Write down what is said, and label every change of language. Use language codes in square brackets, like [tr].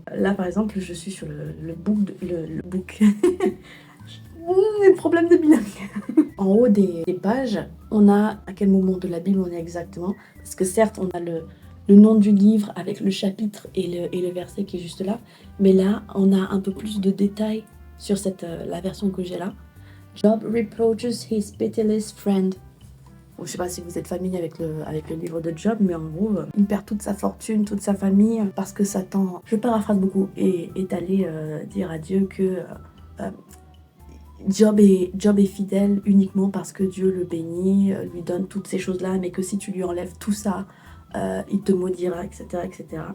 [fr] Là, par exemple, je suis sur le book. Problème de bilingue. En haut des pages, on a à quel moment de la Bible on est exactement. Parce que certes, on a le nom du livre avec le chapitre et le verset qui est juste là. Mais là, on a un peu plus de détails sur la version que j'ai là. [en] Job reproaches his pitiless friend. [fr] Bon, je sais pas si vous êtes familier avec le livre de Job, mais en gros, il perd toute sa fortune, toute sa famille, parce que Satan, je paraphrase beaucoup, est allé dire à Dieu que Job est fidèle uniquement parce que Dieu le bénit, lui donne toutes ces choses-là, mais que si tu lui enlèves tout ça, il te maudira, etc. etc.